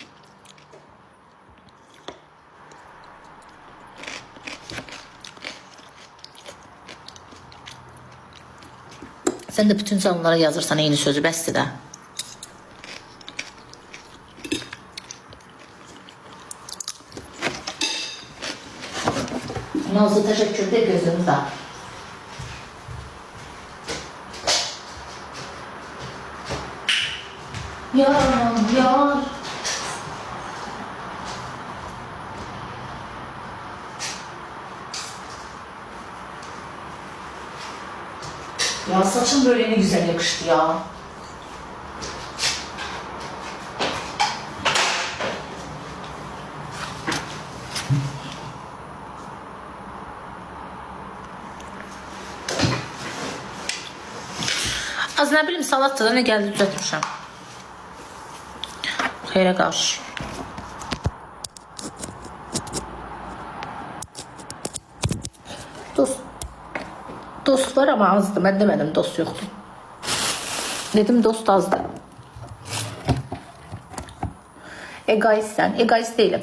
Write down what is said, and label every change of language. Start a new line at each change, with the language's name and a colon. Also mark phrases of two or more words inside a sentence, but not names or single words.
Azerbaijani: Sən də bütün canlılara yazırsan eyni sözü, bəsdir də. Nazlı, təşəkkür də gözünü da. Yar.
Turkish: Ya saçın böyle ne güzel yakıştı ya. Az ne bileyim salatada ne geldi düzeltmişim.
Azerbaijani: Xeyrə qarşı. Dost var ama azdı. Mən demədim dost yoxdur. Dedim dost azdı. Egoistsən. Egoist deyiləm.